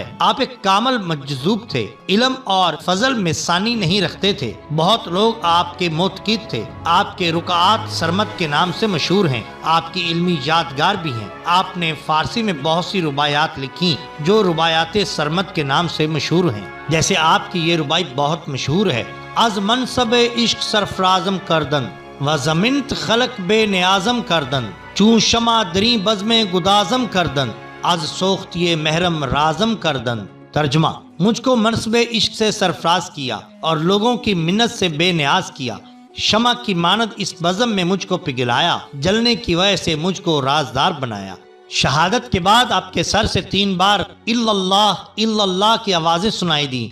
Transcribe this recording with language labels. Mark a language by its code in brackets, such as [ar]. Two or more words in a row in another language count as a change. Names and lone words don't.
[ur] آپ ایک کامل مجذوب تھے، علم اور فضل میں ثانی نہیں رکھتے تھے۔ بہت لوگ آپ کے معتقد تھے۔ آپ کے رکعات سرمد کے نام سے مشہور ہیں۔ آپ کی علمی یادگار بھی ہیں۔ آپ نے فارسی میں بہت سی رباعیات لکھی جو رباعیات سرمد کے نام سے مشہور ہیں۔ جیسے آپ کی یہ رباعی بہت مشہور ہے: [fa] از منصب عشق سرفرازم کردن و زمینت خلق بے نیازم کردن، چون شمع دری بزم گدازم کردن، از سوختی محرم رازم کردن۔ [ur] ترجمہ: مجھ کو منصب عشق سے سرفراز کیا اور لوگوں کی منت سے بے نیاز کیا، شمع کی مانند اس بزم میں مجھ کو پگھلایا، جلنے کی وجہ سے مجھ کو رازدار بنایا۔ شہادت کے بعد آپ کے سر سے 3 بار [ar] الا اللہ [ur] کی آوازیں سنائی دی۔